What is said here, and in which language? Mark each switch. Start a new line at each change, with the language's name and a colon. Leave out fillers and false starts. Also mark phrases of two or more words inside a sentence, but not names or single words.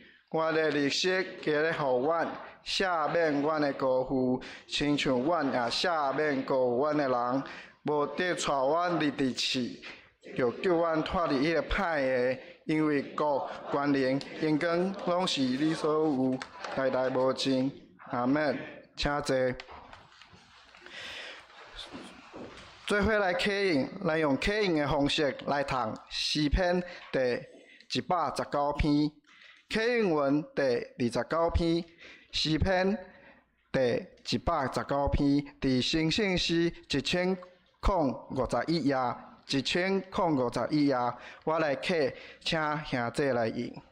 Min Nan Chinese: 阮的日色加咧互阮，赦免阮的过负，亲像阮也赦免过阮的人，无得带阮入地狱，就救阮脱离迄个歹的，因为国、权能、荣光，拢是你所有，代代无尽。阿门。请坐。做伙来启应，来用启应的方式来读诗篇第119篇，启应文第29篇，诗篇第119篇，伫新圣诗1051页，1051页，我来启，请兄弟来应。